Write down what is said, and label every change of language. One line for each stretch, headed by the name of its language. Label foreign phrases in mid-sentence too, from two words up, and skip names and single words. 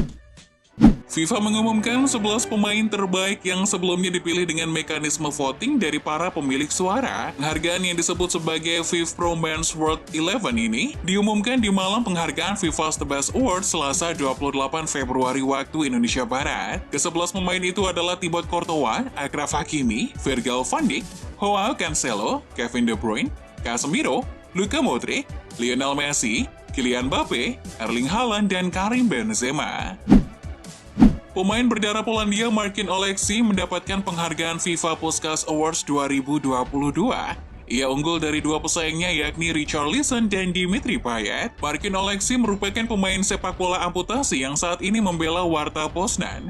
Indonesian: FIFA mengumumkan 11 pemain terbaik yang sebelumnya dipilih dengan mekanisme voting dari para pemilik suara. Penghargaan yang disebut sebagai FIFA Pro Men's World 11 ini diumumkan di malam penghargaan FIFA's The Best Awards Selasa 28 Februari waktu Indonesia Barat. Ke-11 pemain itu adalah Thibaut Courtois, Achraf Hakimi, Virgil van Dijk, Joao Cancelo, Kevin De Bruyne, Casemiro, Luka Modric, Lionel Messi, Kylian Mbappe, Erling Haaland, dan Karim Benzema. Pemain berdarah Polandia Marcin Oleksy mendapatkan penghargaan FIFA Puskas Awards 2022. Ia unggul dari 2 pesaingnya yakni Richarlison dan Dimitri Payet. Marcin Oleksy merupakan pemain sepak bola amputasi yang saat ini membela Warta Poznan.